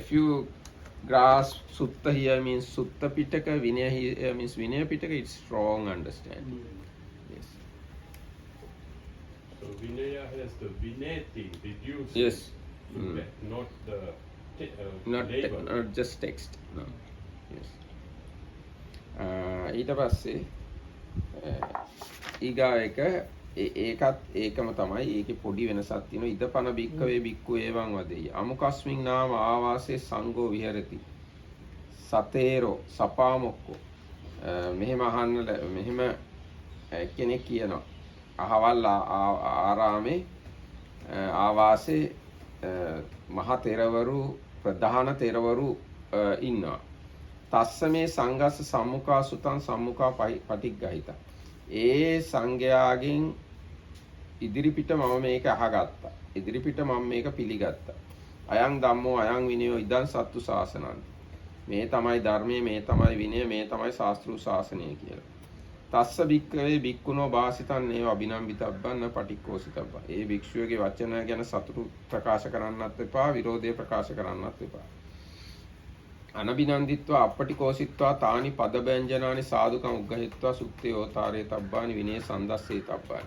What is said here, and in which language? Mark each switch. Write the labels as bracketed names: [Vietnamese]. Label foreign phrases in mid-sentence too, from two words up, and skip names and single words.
[English] If you grasp Sutta here means Sutta Pitaka, Vinaya here means Vinaya Pitaka, it's strong understanding. Yes. So Vinaya has the Vineti, reduced. Yes. Not the label. Not just text. No. Yes. [Sinhala] ඊට පස්සේ ඊගා එක ඒකත් ඒකම තමයි. ඒකේ පොඩි වෙනසක් තියෙනවා. [Pali] ඉදපන බික්කවේ බික්කු ඒවං වදෙයි. අමුකස්මින් නාම ආවාසේ සංඝෝ විහෙරති. සතේරෝ සපාමොක්කෝ. [Sinhala] මෙහෙම අහන්න මෙහෙම කෙනෙක් කියනවා. අහවල් ආරාමේ ආවාසේ මහ තෙරවරු ප්‍රධාන තෙරවරු ඉන්නවා. [Pali] තස්ස මේ සංඝස්ස සම්මුඛා සුතං සම්මුඛා පටිග්ගහිත. [Sinhala] ඒ සංඝයාගෙන් ඉදිරිපිට මම මේක අහගත්තා. ඉදිරිපිට මම මේක පිළිගත්තා. [Pali] අයං ධම්මෝ අයං විනයෝ ඉදං සත්තු ශාසනං. [Sinhala] මේ තමයි ධර්මයේ, මේ තමයි විනය, මේ තමයි ශාස්ත්‍රීය ශාසනය කියලා. [Pali] තස්ස බික්කවේ බික්කුණෝ වාසිතන් ඒව අභිනම්බිතබ්බන්න පටික්කෝසිතබ්බා. [Sinhala] ඒ භික්ෂුවගේ වචන ගැන සතුටු ප්‍රකාශ කරන්නත් එපා, විරෝධය ප්‍රකාශ කරන්නත් එපා. [Pali] අනබිනන්දිත්වා අපටිකෝසිත්වා තානි පදබ්‍යංජනානි සාදුකම් උග්ගහිත්වා සුත්තේ ඕතාරේ තබ්බානි විනේ සන්දස්සේ තබ්බානි.